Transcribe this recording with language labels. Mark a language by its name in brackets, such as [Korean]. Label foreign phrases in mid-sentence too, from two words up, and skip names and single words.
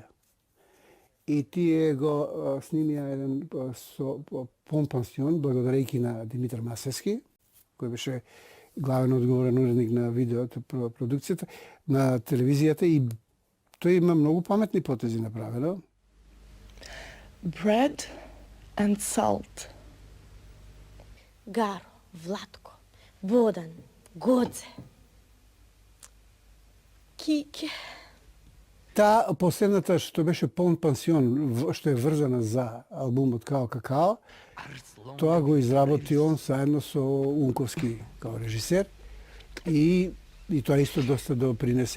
[Macedonian] И тие го снимија еден пон-пансион, благодарејќи на Димитар Масевски, кој беше главен одговорен уредник на видеото, продукцијата, на телевизијата, и тој има многу паметни потези направено. [English] Bread and salt. [Macedonian] Гаро, Владко, Бодан, Годзе, Кике. Таа последната што беше пон-пансион, што е врзана за албумот Као Какао, тоа го изработи он заедно со Унковски као режисер, и тоа исто доста допринесе.